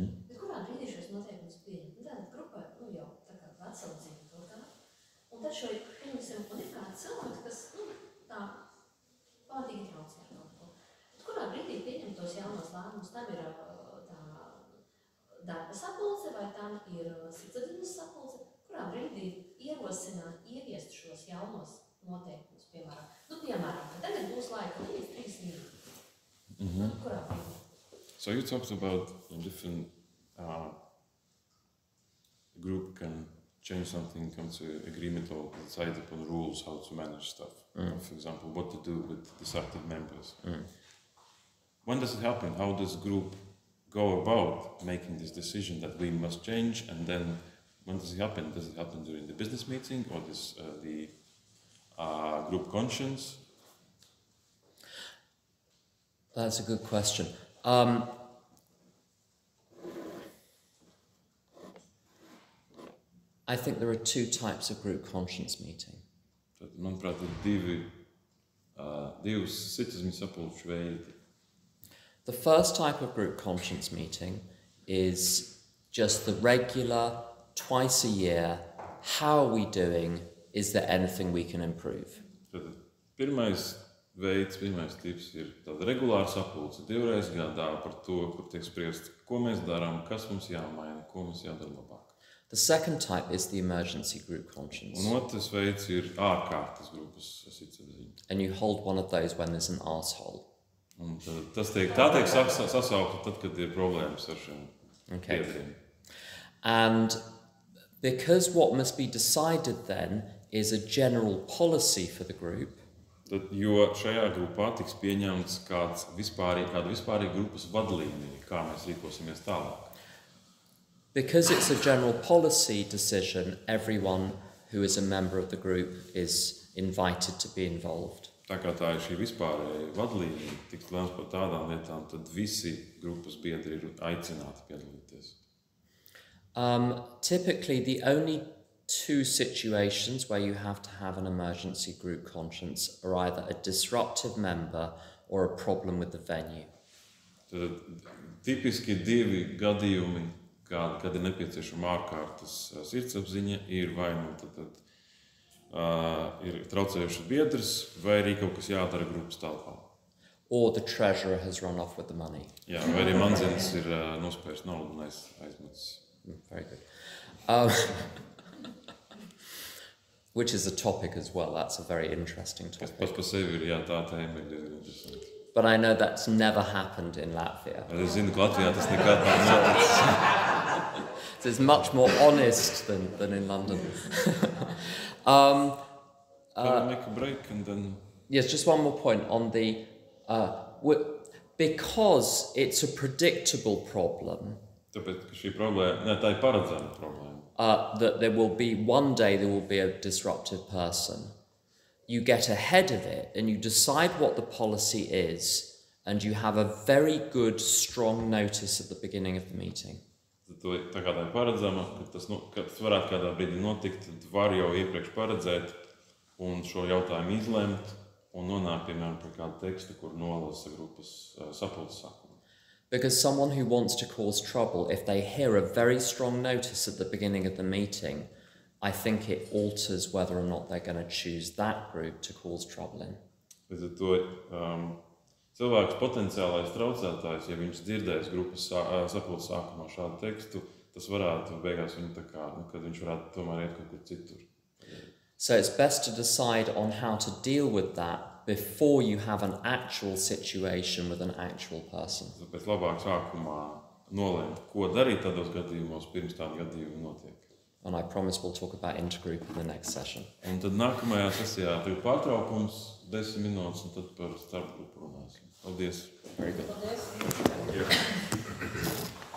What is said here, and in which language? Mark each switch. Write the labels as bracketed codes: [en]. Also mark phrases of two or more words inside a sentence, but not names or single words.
[lv] Bet kurā brīdī šos noteikumus pieņemt? Tātad grupa jau tā kā atsaucīja kaut kā. Un tad šo pieņemsim, un ir kāds cilvēks, kas tā pavadīgi traucē ar kaut ko. Bet kurā brīdī pieņemt tos jaunos lēmumus? Tam ir tā darba sapulce vai tam ir sirdsapziņas sapulce? Kurā brīdī ierosināt, ieviest šos jaunos noteikumus, piemēram? Piemēram, ka tagad būs laika līdz 3 minūtes. Kurā brīdī? [en] So you talked about different group can change something, come to agreement or decide upon rules how to manage stuff. For example, what to do with deserted members. When does it happen? How does group go about making this decision that we must change? And then when does it happen? Does it happen during the business meeting or the group conscience? That's a good question. I think there are 2 types of group conscience meeting. [lv] Tad, manuprāt, ir divas sirdsapziņas sapulču veidi. [en] The first type of group conscience meeting is just the regular, twice a year, how are we doing, is there anything we can improve? [lv] Tad pirmais tips ir tāda regulāra sapulce 2 reizes gadā par to, kur tiek spriest, ko mēs darām, kas mums jāmaina, ko mums jādara labāk. [en] The second type is the emergency group conscience. [lv] Un otrs veids ir ārkārtas grupas sirdsapziņa. [en] And you hold one of those when there's an arsehole. [lv] Un tas tiek sasaukta tad, kad ir problēmas ar šiem biedriem. [en] And because what must be decided then is a general policy for the group, [lv] Tad, jo šajā grupā tiks pieņemts kāda vispārīga grupas vadlīnija, kā mēs rīkosimies tālāk. [en] because it's a general policy decision, everyone who is a member of the group is invited to be involved. [lv] Tā kā tā ir šī vispārēja vadlīnija, tiks lēmts par tādām lietām, tad visi grupas biedri ir aicināti piedalīties. [en] Typically, the only 2 situations where you have to have an emergency group conscience are either a disruptive member or a problem with the venue. [lv] Tad tipiski 2 gadījumi, kad ir nepieciešama ārkārtas sirdsapziņa, ir vai ir traucējuši biedrs, vai arī kaut kas jādara grupas telpā. [en] Or the treasurer has run off with the money. [lv] Jā, vai arī manzinis ir nospējis naudu un aizmetis. [en] Very good. Which is a topic as well. That's a very interesting [lv] Kas [en] topic. [lv] par sevi ir, jā, tā tēma ir diezgan interesanta. [en] But I know that's never happened in Latvia. [lv] Es zinu, ka Latvijā tas nekad nav noticis. [en] So it's much more honest than in London. Make a break and then... Yes, just one more point on the... because it's a predictable problem, [lv] Tāpēc, ka šī problēma, tā ir paredzama problēma. [en] that there will be, one day there will be a disruptive person. you get ahead of it and you decide what the policy is, and you have a very good, strong notice at the beginning of the meeting. [lv] Tad tā kā tā ir paredzama, ka tas varētu kādā brīdī notikt, tad var jau iepriekš paredzēt un šo jautājumu izlemt un nonākt, piemēram, pie kāda teksta, kur nolasa grupas sapulces sākumā. [en] Because someone who wants to cause trouble, if they hear a very strong notice at the beginning of the meeting, I think it alters whether or not they're going to choose that group to cause trouble in. [lv] Līdz ar to cilvēks potenciālais traucētājs, ja viņš dzirdēs grupas sapulces sākumā šādu tekstu, tas varētu beigās viņu tā kā, kad viņš varētu tomēr iet kaut kur citur. [en] So it's best to decide on how to deal with that before you have an actual situation with an actual person. [lv] Tāpēc labāk sākumā nolēmt, ko darīt tādos gadījumos, pirms tādi gadījumi notiek. [en] And I promise we'll talk about intergroup in the next session. [lv] Un tad nākamajā sesijā ir pārtraukums 10 minūtes, un tad par starpgrupu runāsim. Paldies! [en] Very good. [lv] Paldies. [en] Yeah.